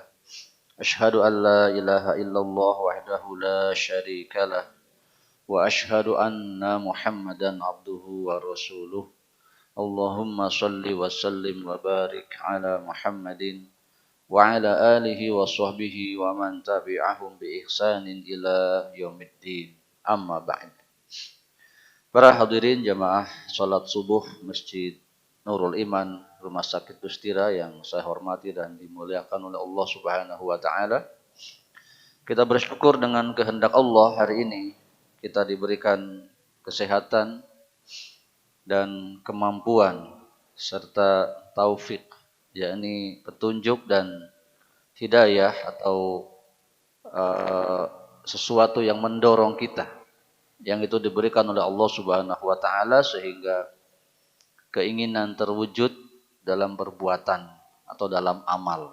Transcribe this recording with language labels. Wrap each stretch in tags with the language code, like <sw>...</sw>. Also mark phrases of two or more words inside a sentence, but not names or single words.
<ar>أشهد أن لا إله إلا الله وحده لا شريك له وأشهد أن محمدا عبده ورسوله. اللهم صل وسلم وبارك على محمد وعلى آله وصحبه ومن تبعهم بإحسان إلى يوم الدين. أما بعد.</ar> <id>Para hadirin jamaah salat subuh Masjid Nurul Iman Rumah Sakit Bustira yang saya hormati dan dimuliakan oleh Allah</id> <ar>سبحانه وتعالى.</ar> <id>Kita bersyukur dengan kehendak Allah hari ini kita diberikan kesehatan dan kemampuan serta taufik, yakni petunjuk dan hidayah atau sesuatu yang mendorong kita, yang itu diberikan oleh Allah</id> <ar>سبحانه وتعالى</ar> <id>sehingga keinginan terwujud dalam perbuatan atau dalam amal.</id>